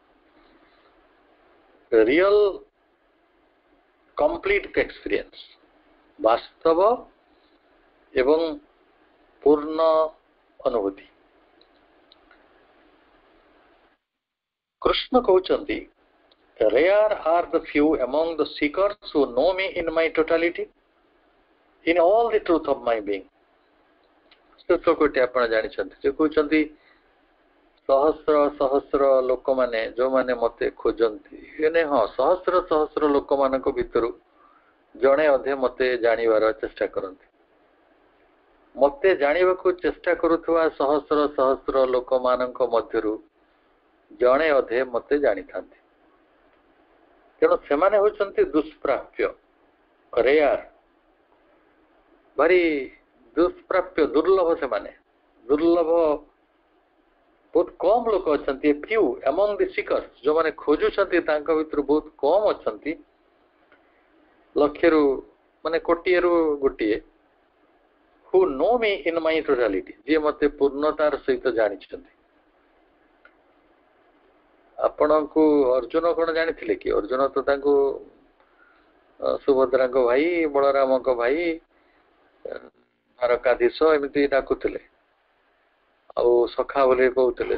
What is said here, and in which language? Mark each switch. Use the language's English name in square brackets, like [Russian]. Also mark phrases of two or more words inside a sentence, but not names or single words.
[English] real complete experience, [Odia] ବାସ୍ତବ ଏବଂ ପୂର୍ଣ୍ଣ ଅନୁଭୂତି। କୃଷ୍ଣ କହୁଛନ୍ତି, [English] rare are the few among the seekers who know me in my totality, in all the truth of my being। [Odia] କୋଟି ଆପଣ ଜାଣିଛନ୍ତି, ସେ କହୁଛନ୍ତି ସହସ୍ର ସହସ୍ର ଲୋକମାନେ ଯୋଉମାନେ ମତେ ଖୋଜନ୍ତି, ହଁ ସହସ୍ର ସହସ୍ର ଲୋକମାନଙ୍କ ଭିତରୁ ଜଣେ ଅଧେ ମତେ ଜାଣିବାର ଚେଷ୍ଟା କରନ୍ତି। ମତେ ଜାଣିବାକୁ ଚେଷ୍ଟା କରୁଥିବା ସହସ୍ର ସହସ୍ର ଲୋକମାନଙ୍କ ମଧ୍ୟରୁ ଜଣେ ଅଧେ ମତେ ଜାଣିଥାନ୍ତି। ତେଣୁ ସେମାନେ ହଉଛନ୍ତି ଦୁଷ୍ପ୍ରାପ୍ୟ, ରେୟାର, ଭାରି ଦୁଷ୍ପ୍ରାପ୍ୟ, ଦୁର୍ଲଭ। ସେମାନେ ଦୁର୍ଲଭ, ବହୁତ କମ ଲୋକ ଅଛନ୍ତି। [English] ଫ୍ୟୁ among the seekers, [Odia] ଯୋଉମାନେ ଖୋଜୁଛନ୍ତି ତାଙ୍କ ଭିତରୁ ବହୁତ କମ ଅଛନ୍ତି, ଲକ୍ଷରୁ ମାନେ କୋଟିଏରୁ ଗୋଟିଏ, [English] who know me in my totality, [Odia] ଯିଏ ମତେ ପୂର୍ଣ୍ଣତାର ସହିତ ଜାଣିଛନ୍ତି। ଆପଣଙ୍କୁ ଅର୍ଜୁନ କଣ ଜାଣିଥିଲେ କି? ଅର୍ଜୁନ ତ ତାଙ୍କୁ ସୁଭଦ୍ରାଙ୍କ ଭାଇ, ବଳରାମଙ୍କ ଭାଇ, ଦ୍ୱାରକାଧୀଶ ଏମିତି ଡାକୁଥିଲେ, ଆଉ ସଖା ବୋଲି କହୁଥିଲେ।